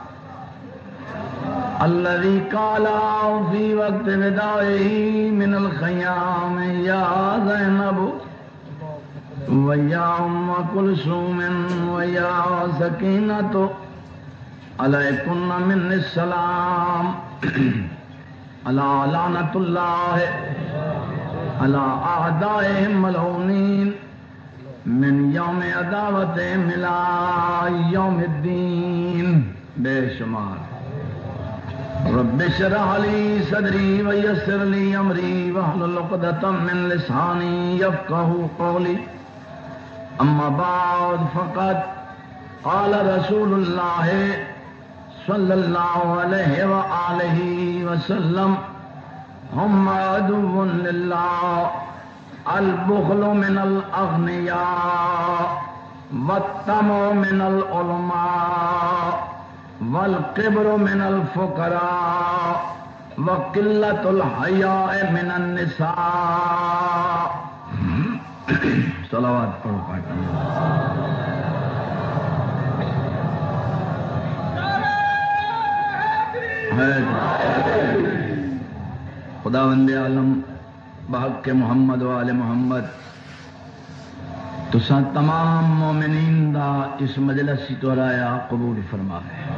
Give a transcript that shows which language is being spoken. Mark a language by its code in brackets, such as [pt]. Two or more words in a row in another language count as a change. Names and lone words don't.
[ar] الذي قال في وقت وداعه من الخيام يا زينب ويا أم كلثوم ويا سكينة عليكن مني السلام على لعنة الله على أعدائهم ملعونين من يوم عداوتهم إلى يوم الدين بے شمار رب اشرح لي صدري ويسر لي امري واحلل عقدة من لساني يفقهوا قولي اما بعد فقد قال رسول الله صلى الله عليه وآله وسلم هم عدو لله البخل من الأغنياء والطمع من العلماء والكبر من الفقراء وقلة الحياء من النساء [skr] صلوات پڑھو خداوند عالم بحق محمد و آل محمد تساں تمام مومنین دا اس مجلس تو رایا قبول فرمائے